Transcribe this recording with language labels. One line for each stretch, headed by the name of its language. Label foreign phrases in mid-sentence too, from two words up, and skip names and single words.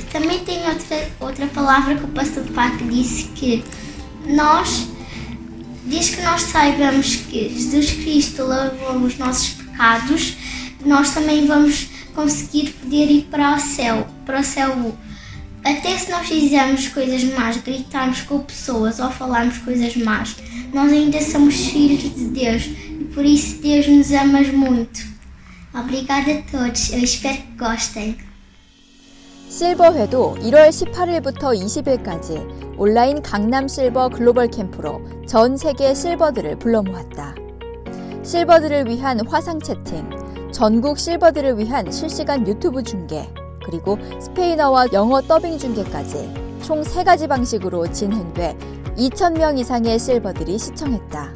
Portuguese: Também tem outra palavra que o Pastor Park disse que diz que nós saibamos que Jesus Cristo lavou os nossos pecados, nós também vamos conseguir poder ir para o céu. Até se nós fizermos coisas más, gritarmos com pessoas ou falarmos coisas más, nós ainda somos filhos de Deus e por isso Deus nos ama muito. Obrigada a todos, eu espero que gostem.
Korean: 실버회도 1월 18일부터 20일까지 온라인 강남 실버 글로벌 캠프로 전 세계 실버들을 불러 모았다. 실버들을 위한 화상 채팅, 전국 실버들을 위한 실시간 유튜브 중계, 그리고 스페인어와 영어 더빙 중계까지 총 3가지 방식으로 진행돼 2,000명 이상의 실버들이 시청했다.